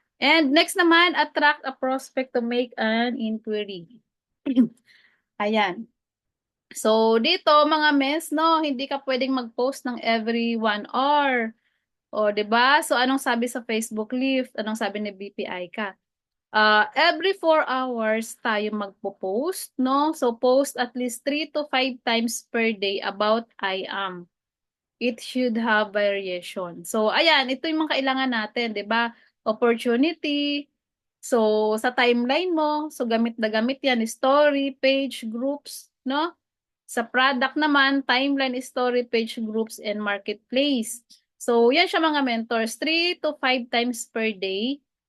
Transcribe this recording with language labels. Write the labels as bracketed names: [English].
[English] And next [Filipino] naman, [English] attract a prospect to make an inquiry. [Filipino] Ayan. So dito mga mens, no, hindi ka pwedeng mag-post ng every 1 hour. O, 'di ba? So anong sabi sa Facebook Live? Anong sabi ni BPI ka? Every 4 hours tayo magpo-post, no? [English] So post at least 3 to 5 times per day about I am. It should have variation. [Filipino] So ayan, ito yung mga kailangan natin, 'di ba? Opportunity. So sa timeline mo, so gamit na gamit 'yan, story, page, groups, no? Sa product naman, timeline, story, page, groups, and marketplace. So, yan siya mga mentors. 3 to 5 times per day.